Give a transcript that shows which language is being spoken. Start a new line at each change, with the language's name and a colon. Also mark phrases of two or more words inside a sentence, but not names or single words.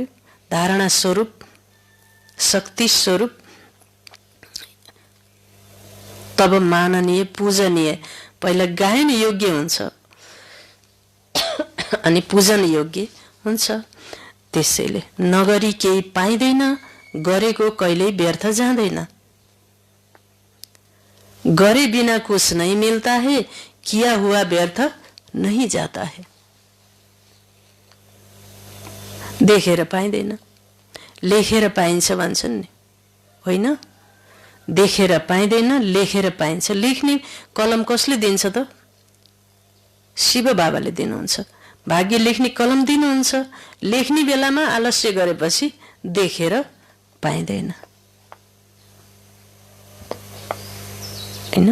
Nepali: धारणा स्वरूप, शक्ति स्वरूप, तब माननीय पूजनीय। पहिला गायन योग्य हुन्छ अनि पूजन योग्य हुन्छ। त्यसैले नगरी केही पाइँदैन, गरेको कहिल्यै व्यर्थ जाँदैन।
Hindi: गरे बिना कुछ नहीं मिलता है, किया हुआ व्यर्थ नहीं जाता है।
Nepali: देखेर पाइँदैन, लेखेर पाइन्छ भन्छन् नि, होइन? देखेर पाइँदैन, लेखेर पाइन्छ। लेख्ने कलम कसले दिन्छ त? शिव बाबाले दिनुहुन्छ। भाग्य लेख्ने कलम दिनुहुन्छ। लेख्ने बेलामा आलस्य गरेपछि देखेर पाइँदैन, हैन?